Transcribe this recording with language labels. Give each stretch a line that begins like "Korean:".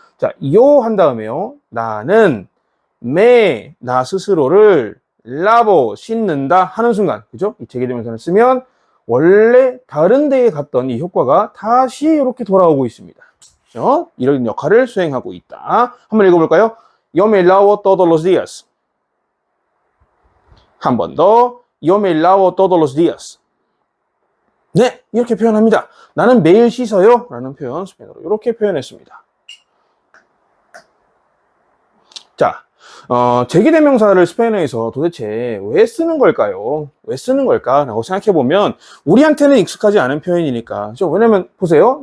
Korean: 자, 요 한 다음에요. 나는 나 스스로를 라보 씻는다 하는 순간, 그죠? 이 제기대명사를 쓰면 원래 다른 데에 갔던 이 효과가 다시 이렇게 돌아오고 있습니다. 그죠? 이런 역할을 수행하고 있다. 한번 읽어볼까요?
Spanish: Yo me lavo todos los días.
Korean: 한 번 더.
Spanish: Yo me lavo todos los días.
Korean: 네, 이렇게 표현합니다. 나는 매일 씻어요 라는 표현 스페인어로 이렇게 표현했습니다. 자, 제기대명사를 스페인어에서 도대체 왜 쓰는 걸까요? 왜 쓰는 걸까? 라고 생각해보면 우리한테는 익숙하지 않은 표현이니까. 그죠? 왜냐면 보세요.